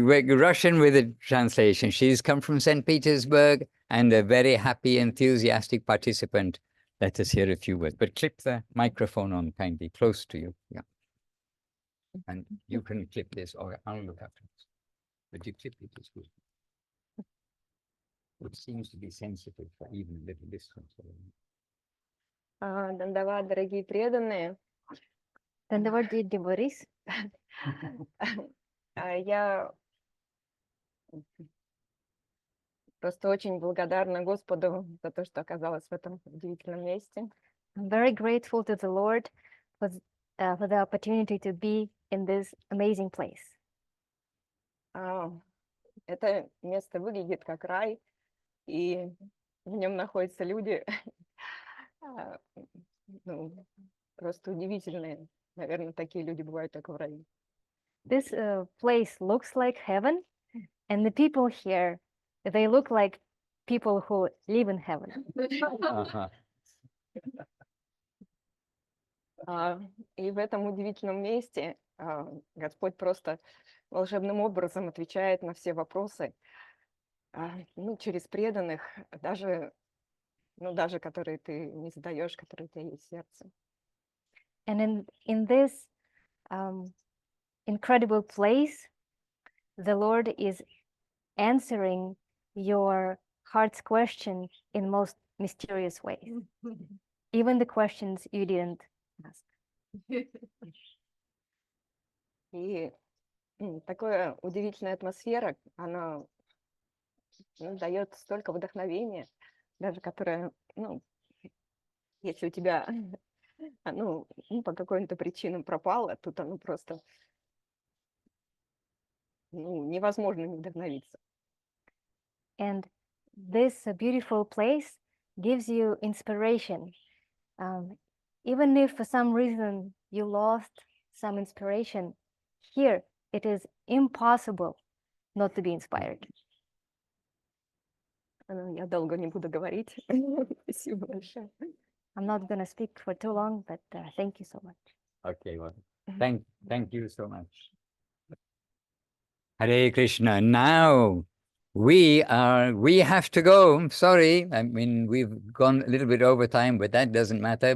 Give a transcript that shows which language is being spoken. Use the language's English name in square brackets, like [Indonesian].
[English] Russian with a translation. She's come from St. Petersburg and a very happy, enthusiastic participant. Let us hear a few words. But clip the microphone on kindly, close to you. Yeah. And you can clip this, or I'll look after this. But you clip it, it's good. It seems to be sensitive for even a little distance. [Russian] Дандават, дорогие преданные. [English] Dandavad, dear devotees. [Russian] Я просто очень благодарна Господу за то, что оказалась в этом удивительном месте. [English] I'm very grateful to the Lord for the opportunity to be in this amazing place. [Russian] Это место выглядит как рай, и в нем находятся люди, ну, просто удивительные. Наверное, такие люди бывают только в раю. [English] This place looks like heaven, and the people here, they look like people who live in heaven. [Russian] И в этом удивительном месте Господь просто волшебным образом отвечает на все вопросы, ну, через преданных, даже которые ты не задаешь, которые у тебя есть в сердце. [English] And in this incredible place, the Lord is answering your heart's question in most mysterious ways, even the questions you didn't ask. [Russian] И такая удивительная атмосфера, она дает столько вдохновения, даже которое, ну, если у тебя, ну, по какой-то причинам пропало, тут оно просто, ну, невозможно не вдохновиться. [English] And this beautiful place gives you inspiration. Even if for some reason you lost some inspiration, here it is impossible not to be inspired. [Russian] Я долго не буду говорить. Спасибо большое. [English] I'm not going to speak for too long, but thank you so much. Okay, well, thank you so much. Hare Krishna. Now we have to go. I'm sorry. I mean, we've gone a little bit over time, but that doesn't matter.